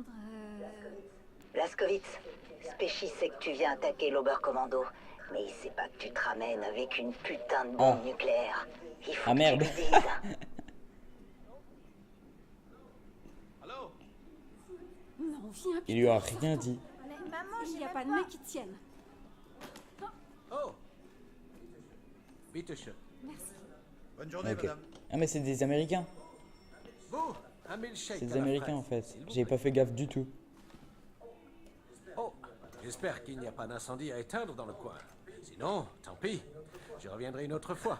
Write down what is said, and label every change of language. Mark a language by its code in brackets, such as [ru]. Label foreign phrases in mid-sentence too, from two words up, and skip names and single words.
[fr] Blaskowitz, Spéchi sait que tu viens attaquer l'Oberkommando. Mais il sait pas que tu te ramènes avec une putain de bombe Ah. nucléaire. Il faut Ah, que merde. tu lui dises. Non, viens, Il lui a Peter, rien sortons. dit. Mais maman, Il j'ai n'y a même pas de mec qui tienne. [de] Oh. Bitte schön. [fr] Merci. Bonne journée, Ok. madame. Ah mais c'est des Américains. Vous, un milkshake C'est à des la Américains en fraise, fait. s'il vous J'ai plaît. pas fait gaffe du tout. Oh, j'espère qu'il n'y a pas d'incendie à éteindre dans le coin. Sinon, tant pis. Je reviendrai une autre fois.